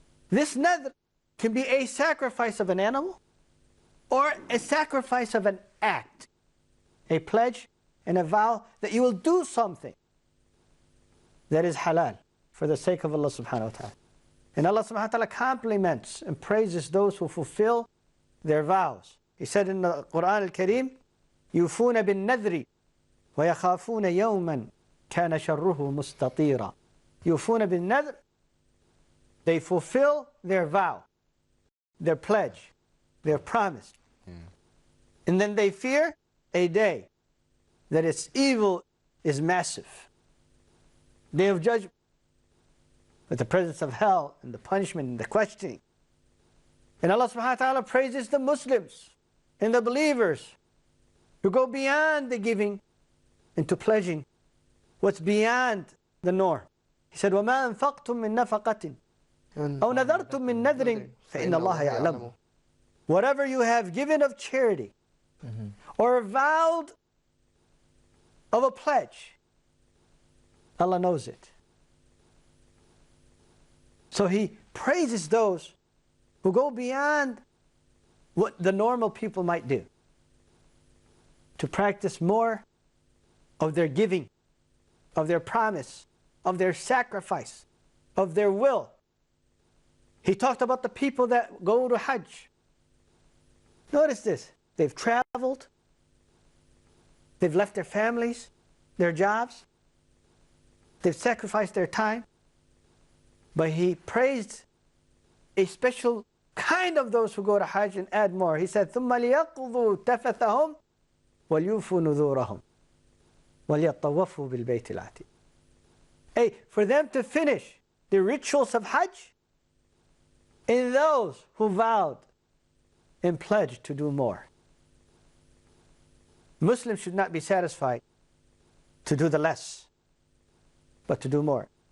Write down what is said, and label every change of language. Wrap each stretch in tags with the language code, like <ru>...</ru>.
<en>This nadr can be a sacrifice of an animal or a sacrifice of an act, a pledge and a vow that you will do something that is halal for the sake of Allah subhanahu wa ta'ala. And Allah subhanahu wa ta'ala compliments and praises those who fulfill their vows. He said in the Quran al-Kareem,</en> <ar>يُوفُونَ بِالنَّذْرِ وَيَخَافُونَ يَوْمًا كَانَ شَرُّهُ مُسْتَطِيرًا. يُوفُونَ بِالنَّذْرِ,</ar> <en>they fulfill their vow, their pledge, their promise. And then they fear a day that its evil is massive. Day of judgment, with the presence of hell and the punishment and the questioning. And Allah subhanahu wa ta'ala praises the Muslims and the believers who go beyond the giving into pledging what's beyond the norm. He said,</en> <ar>وَمَا أَنفَقْتُم مِّن نَفَقَةٍ أَوْ نَذَرْتُم مِّن نَذْرٍ فَإِنَّ اللَّهَ يَعْلَمُ.</ar> <en>Whatever you have given of charity or vowed of a pledge, Allah knows it. So He praises those who go beyond what the normal people might do, to practice more of their giving, of their promise, of their sacrifice, of their will. He talked about the people that go to Hajj. Notice this. They've traveled. They've left their families, their jobs. They've sacrificed their time. But He praised a special kind of those who go to Hajj and add more. He said,</en> <ar>ثُمَّ لِيَقْضُوا تَفَثَهُمْ وَلْيُوفُوا نُذُورَهُمْ وَلْيَطَّوَّفُوا بِالْبَيْتِ الْعَتِيقِ.</ar> <en>Hey, for them to finish the rituals of Hajj, and those who vowed and pledged to do more. Muslims should not be satisfied to do the less, but to do more.</en>